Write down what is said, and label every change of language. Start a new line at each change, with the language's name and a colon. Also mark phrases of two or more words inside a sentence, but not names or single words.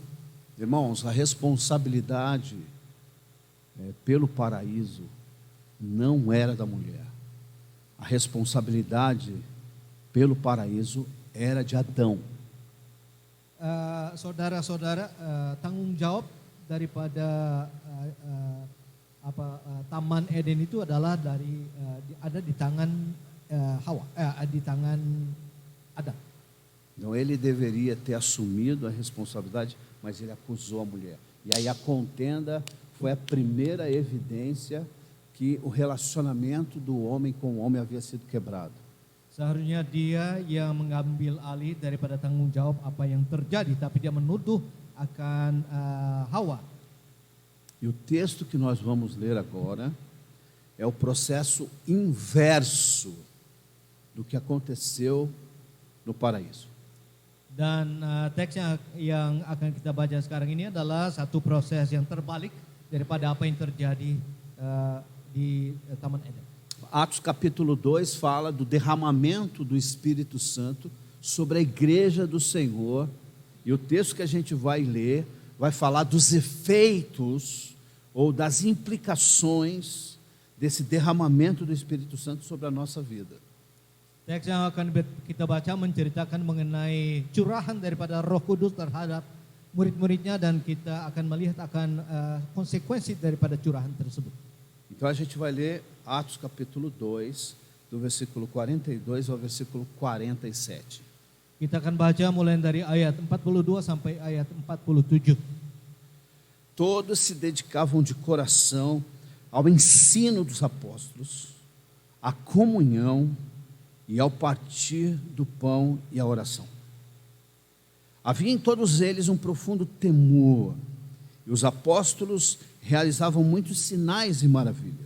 Portuguese: Irmãos, a responsabilidade pelo paraíso não era da mulher. A responsabilidade pelo paraíso era de Adão.
Indonesian: Saudara-saudara, tanggung jawab daripada Taman Eden itu adalah ada di tangan Hawa, di tangan Adam.
Portuguese: Então ele deveria ter assumido a responsabilidade, mas ele acusou a mulher. E aí a contenda foi a primeira evidência que o relacionamento do homem com o homem havia sido quebrado.
Indonesian: Seharusnya dia yang mengambil alih daripada tanggung jawab apa yang terjadi, tapi dia menuduh akan Hawa.
Portuguese: E o texto que nós vamos ler agora é o processo inverso do que aconteceu no paraíso.
Indonesian: Dan teks yang akan kita baca sekarang ini adalah satu proses yang terbalik daripada apa yang terjadi di Taman Eden.
Portuguese: Atos capítulo 2 fala do derramamento do Espírito Santo sobre a igreja do Senhor. E o texto que a gente vai ler vai falar dos efeitos ou das implicações desse derramamento do Espírito Santo sobre a nossa vida.
Indonesian: Teks yang akan kita baca menceritakan mengenai curahan daripada Roh Kudus terhadap murid-muridnya dan kita akan melihat akan konsekuensi daripada curahan tersebut.
Portuguese: Então a gente vai ler Atos capítulo 2, do versículo 42 ao versículo 47.
Indonesian: Kita akan baca mulai dari ayat 42 sampai ayat 47.
Portuguese: Todos se dedicavam de coração ao ensino dos apóstolos, à comunhão e ao partir do pão e à oração. Havia em todos eles um profundo temor, e os apóstolos realizavam muitos sinais e maravilhas.